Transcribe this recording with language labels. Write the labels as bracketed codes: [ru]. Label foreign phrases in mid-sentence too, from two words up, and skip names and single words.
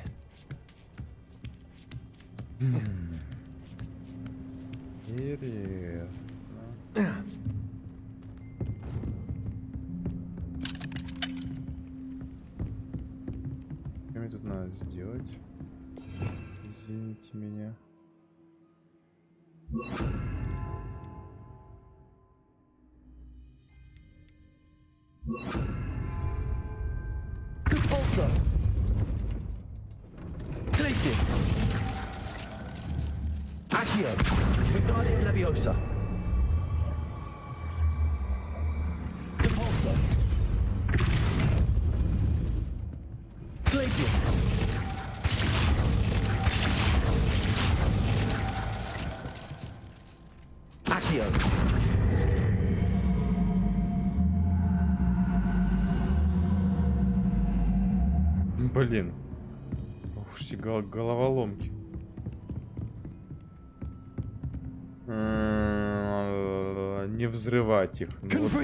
[ru] Интересно. Что мне тут надо сделать? Извините меня. Repulsor. Glacius. Accio. Wingardium Leviosa. Repulsor. Glacius. Accio. Блин. Ух, эти головоломки. Не взрывать их. Ну, вот.